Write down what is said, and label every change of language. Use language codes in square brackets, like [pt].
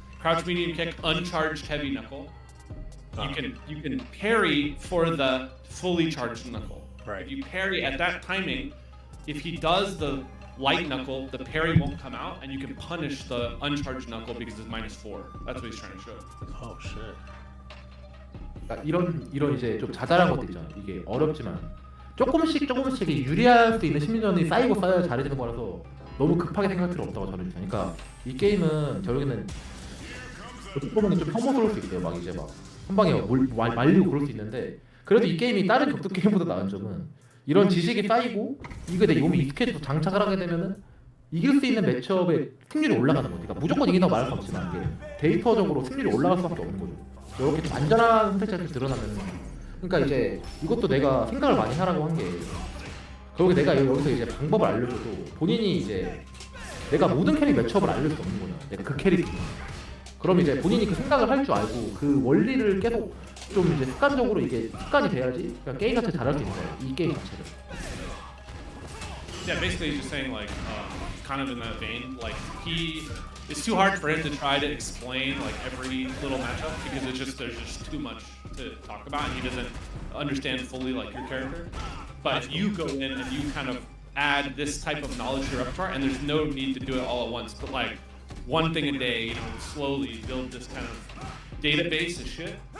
[en] Crouch medium kick, uncharged heavy knuckle. You can parry for the fully charged knuckle. Right. If you parry at that timing, if he does the light knuckle, the parry won't come out, and you can punish the uncharged knuckle because it's -4. That's what he's trying to show. Oh shit. [ko] 그러니까 이런 이제 좀 자잘한 것도 있잖아요. 이게 어렵지만 조금씩 유리할 수 있는 심리전이 쌓이고 쌓여야 잘해지는 거라서 너무 급하게 생각할 필요 없다고 저는 생각해요. 그러니까 이 게임은 결국에는 어떻게 보면 좀 혐오스러울 수 있어요. 막 이제 막 한 방에 말리고 그럴 수 있는데 그래도 이 게임이 다른 격투 게임보다 나은 점은 이런 지식이 쌓이고 이거 내 몸이 익숙해져서 장착을 하게 되면은 이길 수 있는 매치업의 승률이 올라가는 거니까 그러니까 무조건 이긴다고 말할 수 없지만 이게 데이터적으로 승률이 올라갈 수밖에 없는 거죠. 이렇게 좀 안전한 선택자들이 드러나면 그러니까 이제 이것도 내가 생각을 많이 하라고 한 게 결국에 내가 여기서 이제 방법을 알려줘도 본인이 이제 내가 모든 캐릭 매치업을 알려줄 수 없는 거냐. 내가 그 캐릭 그럼 이제 본인이 그 생각을 할 줄 알고 그 원리를 계속 좀 이제 습관적으로 이게 습관이 돼야지 그러니까 게임 자체 잘할 수 있는 거예요. 이 게임 자체를. [en] Yeah, basically he's just saying like, kind of in that vein, like it's too hard for him to try to explain like every little matchup because there's just too much to talk about and he doesn't understand fully like your character. But if you go in and you kind of add this type of knowledge to your repertoire, and there's no need to do it all at once, but like one thing a day, slowly build this kind of database of shit.